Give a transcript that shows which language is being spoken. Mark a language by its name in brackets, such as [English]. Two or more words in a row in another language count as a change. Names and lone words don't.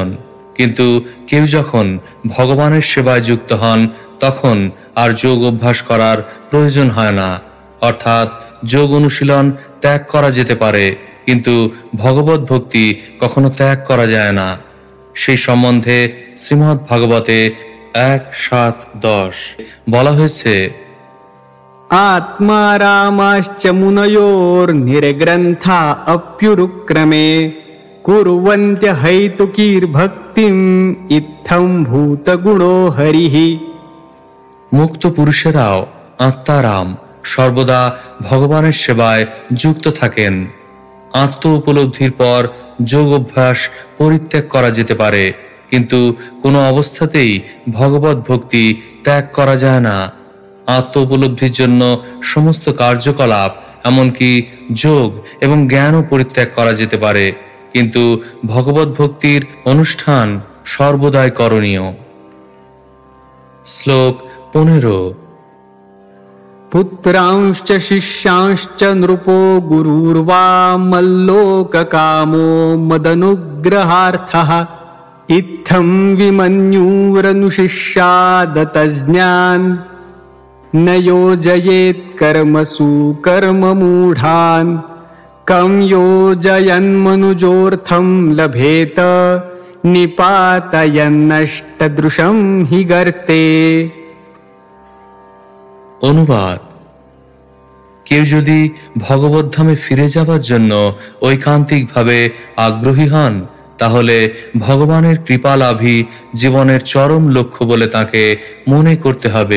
[Bangla] কিন্তু কেউ যখন ভগবানের সেবায় যুক্ত হন, তখন আর যোগ অভ্যাস করার প্রয়োজন হয় না। অর্থাৎ যোগ অনুশীলন ত্যাগ করা যেতে পারে, কিন্তু ভগবত ভক্তি কখনো ত্যাগ করা যায় না। সেই সম্বন্ধে শ্রীমদ্ ভাগবতে 1:7-10 বলা হয়েছে, [Sanskrit] आत्मा रामाश्च मुनयोर्निर्ग्रन्था अप्युरुक्रमे कुर्वन्त्य हैतुकीर्भक्तिम् इत्थं भूतगुणो हरिः। [Bangla] মুক্ত পুরুষেরাও আত্মারাম সর্বদা ভগবানের সেবায় যুক্ত থাকেন। আত্ম উপলব্ধির পর যোগ অভ্যাস পরিত্যাগ করা যেতে পারে, কিন্তু কোনো অবস্থাতেই ভগবত ভক্তি ত্যাগ করা যায় না। আত্ম উপলব্ধির জন্য সমস্ত কার্যকলাপ, এমনকি যোগ এবং জ্ঞানও পরিত্যাগ করা যেতে পারে, কিন্তু ভগবত ভক্তির অনুষ্ঠান সর্বদাই করণীয়। শ্লোক 15। [Sanskrit] पुत्रांश्च शिष्यांश्च नृपो गुरुर्वा मल्लोककामो मदनुग्रहार्थः इत्थं विमन्युरनुशिष्यादतज्ञान् न योजयेत् कर्मसु कर्ममूढान् कं योजयन्मनुजोऽर्थं लभेत निपातयन्नष्टदृशं हि गर्ते। [Bangla] অনুবাদ: কেউ যদি ভগবদ্ধামে ফিরে যাবার জন্য ঐকান্তিকভাবে আগ্রহী হন, তাহলে ভগবানের কৃপা লাভই জীবনের চরম লক্ষ্য বলে তাকে মনে করতে হবে।